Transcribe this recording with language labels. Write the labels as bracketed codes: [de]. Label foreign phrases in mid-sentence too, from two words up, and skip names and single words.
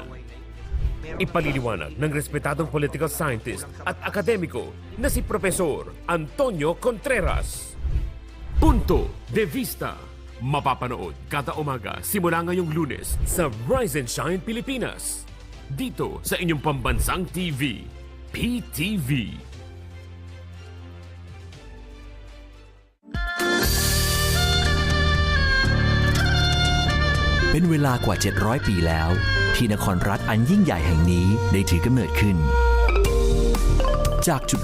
[tl] Ipaliliwanag ng respetadong [en] political scientist [tl] at akademiko na si Profesor Antonio Contreras. Punto de Vista. Mapapanood kada umaga simula ngayong Lunes sa Rise and Shine Pilipinas. Dito sa inyong pambansang TV, PTV. [th] เป็นเวลากว่า 700 ปีแล้วที่นครรัฐอันยิ่งใหญ่แห่งนี้ได้ถือกำเนิดขึ้น จากจุด